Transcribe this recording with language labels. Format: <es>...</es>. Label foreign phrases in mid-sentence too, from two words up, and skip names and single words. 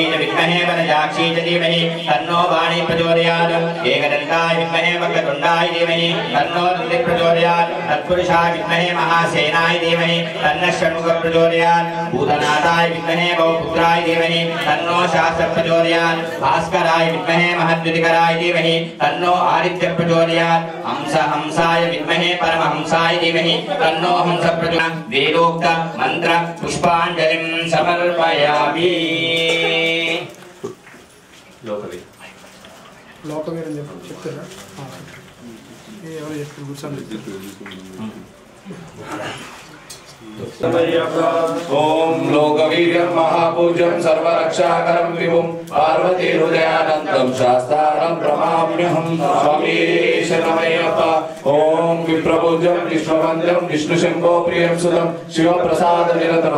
<sa>विद्महे वनजाक्षी धीमहि तन्नो वाणी प्रचोदयात् एकदन्ताय विद्महे वक्रतुण्डाय धीमहि तन्नो रुद्रः प्रचोदयात् तत्पुरुषाय विद्महे महासेनाय धीमहि तन्नः षण्मुखः प्रचोदयात् भूतनाथाय विद्महे बहुपुत्राय धीमहि तन्नो शास्त्रः प्रचोदयात् भास्कराय विद्महे महद्युतिकराय धीमहि तन्नो आदित्यः प्रचोदयात् हंसाय विद्महे परमहंसाय धीमहि तन्नो हंसः प्रचोदयात् वेदोक्त मंत्र पुष्पांजलिं समर्पयामि</sa> <te>లోకవీరం చెప్తారా ఎవరు చెప్తారు కూర్చోండి</te> <sa>ओम लोकवीर्यं महापूज्यं सर्वरक्षाकरं विभुं पार्वती हृदयानन्दं शास्तारं प्रणमाम्यहं स्वामी शरणमय्यप्प ओम विप्रपूज्यं विश्ववन्द्यं विष्णुशम्भो प्रियं सुतं शिवप्रसादनिरतनं</sa>